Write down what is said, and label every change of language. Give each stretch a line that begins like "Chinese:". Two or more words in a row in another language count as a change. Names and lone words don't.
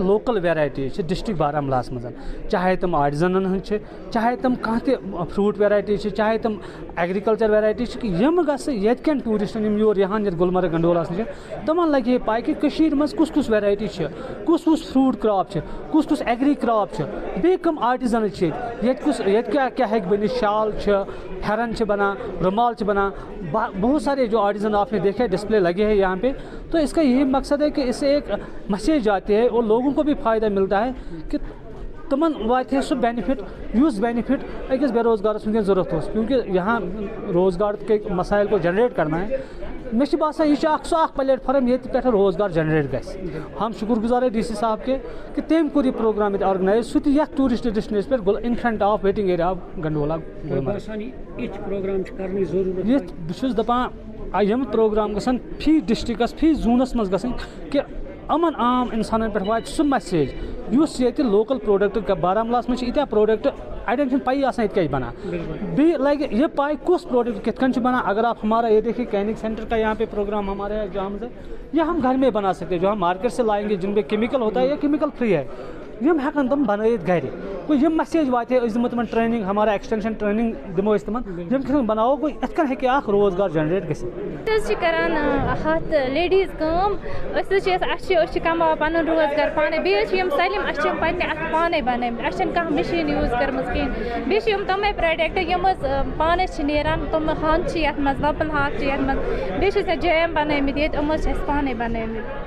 English: local varieties
Kashmiri: چھِ ڈسٹرک بارہمولاہس منٛز, چاہے تِم آرٹِزنن ہٕنٛز چھِ, چاہے تِم کانٛہہ تہِ
English: fruit varieties
Kashmiri: چھِ, چاہے تِم
English: agriculture varieties
Kashmiri: چھِ, کہِ یِم گژھِ ییٚتہِ کٮ۪ن ٹوٗرِسٹن یِم یور یِہن یَتھ گُلمرگ گنڈولاہس نِش تِمن لگہِ ہے پاے کہِ کٔشیٖرِ منٛز کُس کُس ویرایٹی چھِ, کُس کُس
English: fruit crop
Kashmiri: چھِ, کُس کُس
English: agri crop
Kashmiri: چھِ, بیٚیہِ کٕم آرٹِزنٕز چھِ ییٚتہِ کیٛاہ کیٛاہ ہیٚکہِ بٔنِتھ. شال چھِ, پھیرن چھِ بنان, رومال چھِ بنان,
Urdu: بہت سارے جو آرٹیزن آپ نے دیکھے ڈسپلے لگے ہیں یہاں پہ. تو اس کا یہی مقصد ہے کہ اس سے ایک میسیج آتی ہے اور لوگوں کو بھی فائدہ ملتا ہے کہ
Kashmiri: تمن واتہِ ہے سُہ بینِفٹ یُس بینِفٹ أکِس بے روزگارس وٕنکٮ۪ن ضروٗرت اوس,
Urdu: کیونکہ یہاں روزگار کے مسائل کو جنریٹ کرنا ہے.
Kashmiri: مےٚ چھِ باسان یہِ چھُ اکھ سُہ اکھ پلیٹ فارم ییٚتہِ پٮ۪ٹھ روزگار جنریٹ گژھِ.
Urdu: ہم شُکر گزار ہے ڈی سی صاحب کے
Kashmiri: کہ تٔمۍ کوٚر یہِ پروگرام ییٚتہِ آرگنایز, سُہ تہِ یتھ ٹوٗرِسٹ ڈیسٹِنیشن پٮ۪ٹھ
English: in front of waiting area of
Kashmiri: گنڈولا. یِتھ بہٕ چھُس دپان یِم پروگرام گژھن فی ڈسٹرکس فی زونس منٛز گژھٕنۍ کہِ یِمن عام انسانن پٮ۪ٹھ واتہِ سُہ میسیج یُس ییٚتہِ
English: local product
Kashmiri: بارہمولاہس منٛز چھِ ییٖتیاہ پروڈکٹ اڑٮ۪ن چھنہٕ پیی آسان ییٚتہِ کیٛاہ چھِ بنان, بیٚیہِ لگہِ یہِ پاے کُس پروڈکٹ کِتھ کٔنۍ چھُ بنان.
Urdu: اگر آپ ہمارا یہ دیکھیے کینک سینٹر کا یہاں پہ پروگرام ہمارے یہاں جو ہے یہ ہم گھر میں بنا سکتے ہیں, جو ہم مارکیٹ سے لائیں گے جن پہ کیمیکل ہوتا ہے یا کیمیکل فری ہے,
Kashmiri: یم ہیکن تم بنٲیِتھ گرِ. گوٚو یِم میسیج واتہِ ہے, أسۍ دِمو تِمن ٹریننگ, ہمارا ایکسٹینشن ٹریننگ دِمو أسۍ تِمن, یِم کِتھ کٔنۍ بناوو. گوٚو یِتھ کٔنۍ ہیٚکہِ اکھ روزگار جنریٹ گٔژھِتھ. أسۍ چھِ کران ہتھ لیڈیٖز کٲم, أسۍ چھِ کماوان پنُن روزگار پانے, بیٚیہِ حظ چھِ یِم سٲلِم اَسہِ چھِ پننہِ اَتھٕ پانے بنٲیمٕتۍ, اَسہِ چھنہٕ کانٛہہ مِشیٖن یوٗز کٔرمٕژ کِہیٖنۍ. بیٚیہِ چھِ یِم تِمے پروڈکٹ یِم حظ پانے چھِ نیران, تِم ہَنٛد چھِ یتھ منٛز, وۄپٕل ہاکھ چھِ یتھ منٛز, بیٚیہِ چھِ اَسہِ جیم بنٲیمٕتۍ ییٚتہِ, یِم حظ چھِ اَسہِ پانے بنٲیمٕتۍ.